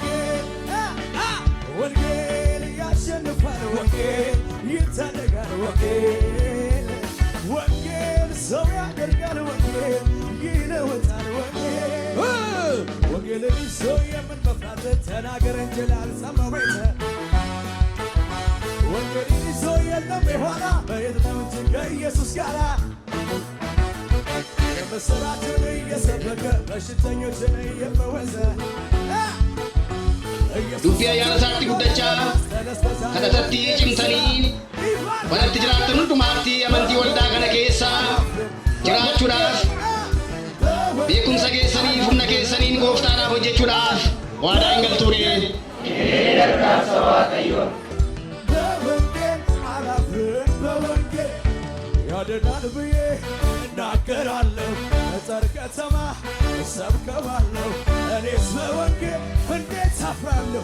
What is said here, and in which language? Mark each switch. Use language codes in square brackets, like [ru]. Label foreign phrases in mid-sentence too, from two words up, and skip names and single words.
[am] ወንጌል ያሸንፋል፣ ወንጌል ይታደጋል፣ ወንጌል ሰው ያደርጋል፣ ወንጌል ይለውጣል፣ ወንጌልን ይዞ የምን መፍራት ተናገር እንጂ ላልሰማው ቤተ ወንጌልን ይዞ የለም የኋላ በየት ነው እንጂ ከኢየሱስ ጋር የምስራችን እየሰበከ በሽተኞችን እየፈወሰ [om] Dubbii ayyaana isaatti guddachaa kadhatatti cimsanii walatti jiraattan hundumaatti amantii waldaa kana keessa jiraachuudhaaf beekumsa keessanii humna keessaniin gooftaadhaaf hojjechuudhaaf waadaa hin galtuune. [am] ያድናል ብዬ እናገራለሁ፣ ገጠር ከተማ እሰብከዋለሁ። እኔስ በወንጌል እንዴት አፍራለሁ?